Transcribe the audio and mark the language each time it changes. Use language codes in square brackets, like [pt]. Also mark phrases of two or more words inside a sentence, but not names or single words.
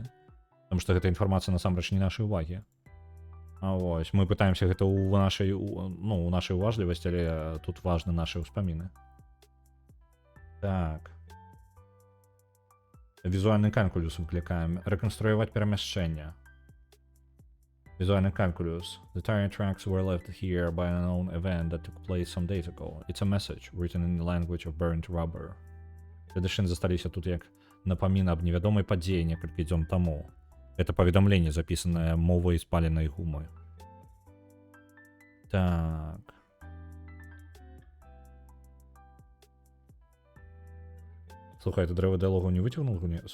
[be] Таму што гэта інфармацыя насамрэч не нашай увагі. Вось, мы пытаемся гэта ў нашай уважлівасці, але тут важны нашы ўспаміны. Так. Візуальны калькулюс выклікаем. Рэканструяваць перамяшчэнне. [en] Visual calculus. The tire tracks were left here by an unknown event that took place some days ago. It's a message written in the language of burnt rubber. [be] Следы шын засталіся тут як напамін аб невядомай падзеі некалькі дзён таму. Это паведамленне, запісанае мовай спаленай гумы. Так. Слухай, это дрэва дыялогу не выцягнуў з гульні?